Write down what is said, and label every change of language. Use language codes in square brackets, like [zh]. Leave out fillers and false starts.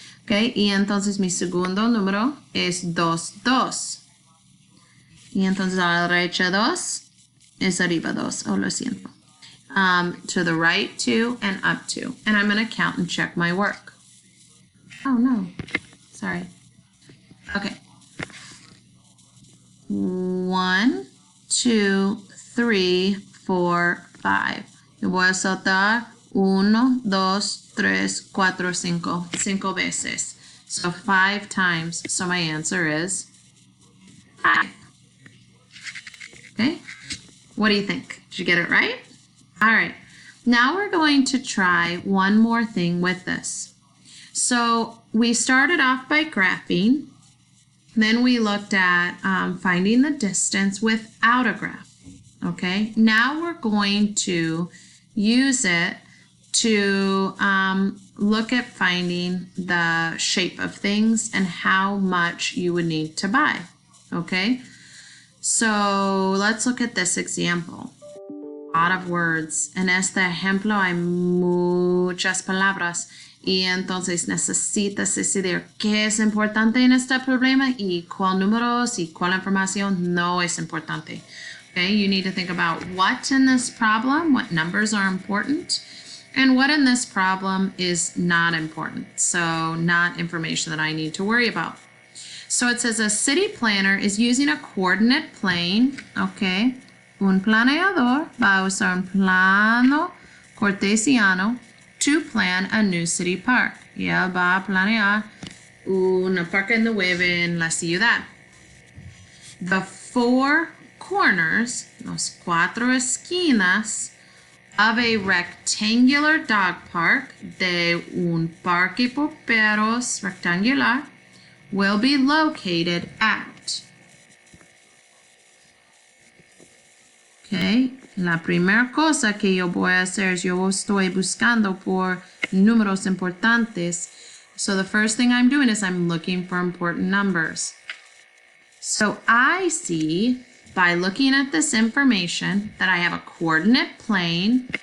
[es] Okay, y entonces mi segundo número es 2, 2. Y entonces a la derecha 2 es arriba 2. [en] Oh, [es] lo siento. [en] To the right 2 and up 2. And I'm going to count and check my work. Oh, no. Sorry. Okay. 1, 2, 3, 4, 5. [es] Yo voy a soltar 1, 2, 3, 4, 5. 5 veces. [en] So 5 times. So my answer is 5. Okay? What do you think? Did you get it right? All right. Now we're going to try one more thing with this. So we started off by graphing. Then we looked at finding the distance without a graph. Okay, now we're going to use it to look at finding the shape of things and how much you would need to buy. Okay, so let's look at this example. A lot of words. [es] En este ejemplo hay muchas palabras. Y entonces necesitas decidir qué es importante en este problema y cuál números y cuál información no es importante. [en] Okay, you need to think about what in this problem, what numbers are important, and what in this problem is not important. So not information that I need to worry about. So it says a city planner is using a coordinate plane. [es] Okay, un planeador va a usar un plano cartesiano [en] to plan a new city park. [es] Y él va a planear un parque nuevo en la ciudad. [en] The 4 corners, [es] los 4 esquinas [en] of a rectangular dog park, [es] de un parque por perros rectangular, [en] will be located at. Okay. [es] La primera cosa que yo voy a hacer es yo estoy buscando por números importantes. [en] So the first thing I'm doing is I'm looking for important numbers. So I see by looking at this information that I have a coordinate plane.